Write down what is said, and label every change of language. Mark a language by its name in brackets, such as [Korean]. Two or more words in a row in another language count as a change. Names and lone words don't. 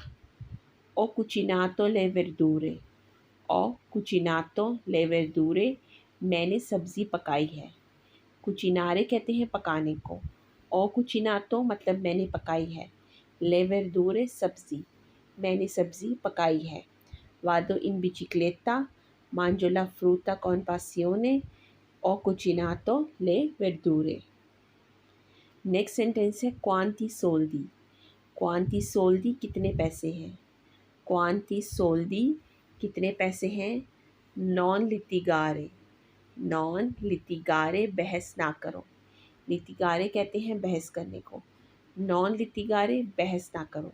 [Italian] ho cucinato le verdure, ho cucinato le verdure, [Hindi] मैंने सब्ज़ी पकाई है। कुचिनारे कहते हैं पकाने को। [Italian] ho cucinato [Hindi] मतलब मैंने पकाई है। [Italian] le verdure [Hindi] सब्ज़ी, मैंने सब्ज़ी पकाई है। [Italian] vado in bicicletta, mangio la frutta con passione, ho cucinato le verdure। [English] next sentence [Hindi] है [Italian] quanti soldi. quanti soldi [Hindi] कितने पैसे हैं। [Italian] quanti soldi [Hindi] कितने पैसे हैं। [Italian] non litigare, non litigare [Hindi] बहस ना करो। लिटिगारे कहते हैं बहस करने को, [Italian] non litigare [Hindi] बहस ना करो।